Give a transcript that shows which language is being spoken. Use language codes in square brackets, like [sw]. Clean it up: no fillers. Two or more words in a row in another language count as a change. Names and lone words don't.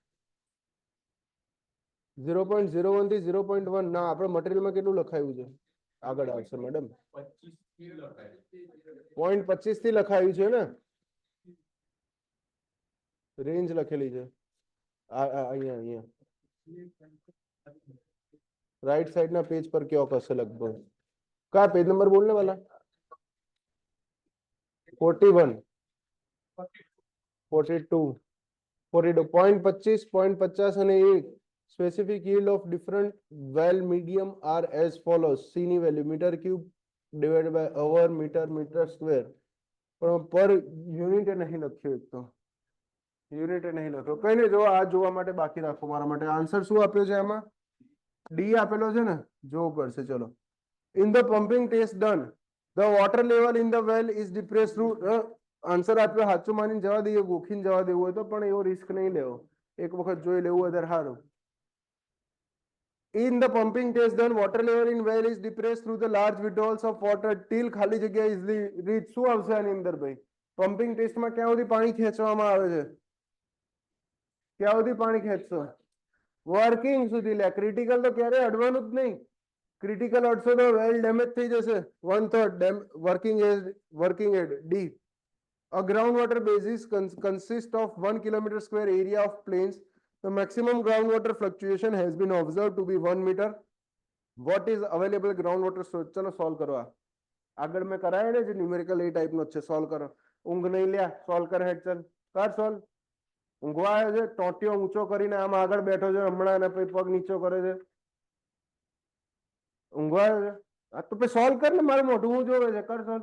[gu] 0.01 થી 0.1 ના, આપણે મટીરિયલમાં કેટલું લખાયું છે આગળ આવશે મેડમ, 0.25 થી લખાયું છે ને, રેન્જ લખેલી છે અહીંયા અહીંયા રાઈટ સાઈડ ના પેજ પર કયો હશે લગભગ, કયા પેજ નંબર બોલને વાલા? [en] 41 42 42 0.25 0.50 અને 1 specific yield of different well medium are as follows. [gu] C ની વેલ્યુ [en] meter cube divided by hour meter meter square, [gu] પણ પર યુનિટ નહીં લખ્યું, એક તો યુનિટ નહીં લખ્યો. કઈ નહીં, જો આ જોવા માટે બાકી રાખો મારા માટે. આન્સર શું આપ્યો છે આમાં? ડી આપેલો છે ને, જોવું પડશે. ચલો, [en] in the pumping test done the water level in the well is depress through, [gu] આન્સર આપ્યો સાચું માનીને જવા દઈએ, ગોખીને જવા દેવું હોય તો, પણ એવો રિસ્ક નહીં લેવો, એક વખત જોઈ લેવું હોય ત્યારે સારું. [en] In the pumping test done, water level in well is depressed through the large withdrawals of water till [gu] ખાલી જગ્યા [en] easily reach. [gu] શું આવશે આની અંદર ભાઈ? પમ્પિંગ ટેસ્ટમાં ક્યાં સુધી પાણી ખેંચવામાં આવે છે? ક્યાં સુધી પાણી ખેંચશો? વર્કિંગ સુધી લે. ક્રિટિકલ તો ક્યારે અડવાનું જ નહીં. ક્રિટિકલ અડશો તો [en] well damage [gu] થઈ જશે. 1/3 વર્કિંગ એડ ડી. [en] A groundwater basis consists of 1 kilometer square area of plains. The maximum groundwater fluctuation has been observed to be 1 meter. What is available groundwater storage? [gu] ચલો સોલ્વ કરો. આગળ મેં કરાય ને જે ન્યુમેરિકલ એ ટાઈપનો છે, સોલ્વ કરો. ઊંઘ નહીં લ્યા, સોલ્વ કરે હેડ, ચલ કર સોલ્વ. ઊંઘવા આવ્યો છે, ટોટિયો ઊંચો કરીને આમ આગળ બેઠો છે હમણાં, અને પછી પગ નીચો કરે છે. ઊંઘવા આવ્યો છે આ તો પછી સોલ્વ કર ને, મારું મોઢું હું જોવે છે, કર સોલ્વ.